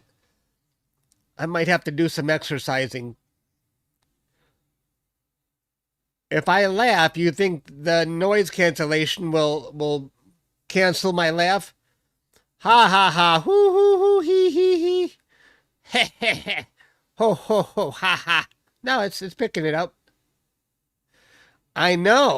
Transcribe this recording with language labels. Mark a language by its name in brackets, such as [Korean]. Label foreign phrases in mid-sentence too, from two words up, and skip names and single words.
[English] I might have to do some exercising. If I laugh, you think the noise cancellation will cancel my laugh? Ha ha ha, hoo hoo hoo, hee hee hee. Heh heh heh. Ho ho ho, ha ha. No, it's picking it up. I know.